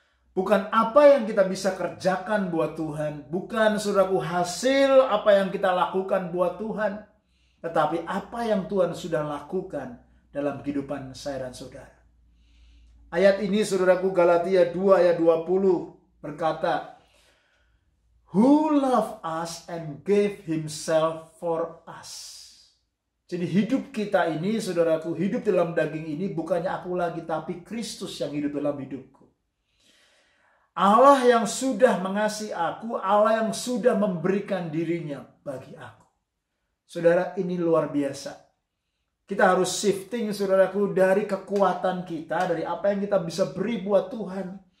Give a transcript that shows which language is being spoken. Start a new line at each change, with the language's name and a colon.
Indonesian: Bukan apa yang kita bisa kerjakan buat Tuhan, bukan saudaraku hasil apa yang kita lakukan buat Tuhan, tetapi apa yang Tuhan sudah lakukan dalam kehidupan saya dan saudara. Ayat ini, saudaraku, Galatia 2 ayat 20 berkata,
English: Who loved us and gave himself for us.
Indonesian: Jadi hidup kita ini, saudaraku, hidup dalam daging ini bukannya aku lagi, tapi Kristus yang hidup dalam hidupku. Allah yang sudah mengasihi aku, Allah yang sudah memberikan dirinya bagi aku. Saudara, ini luar biasa. Kita harus shifting, saudaraku, dari kekuatan kita, dari apa yang kita bisa beri buat Tuhan.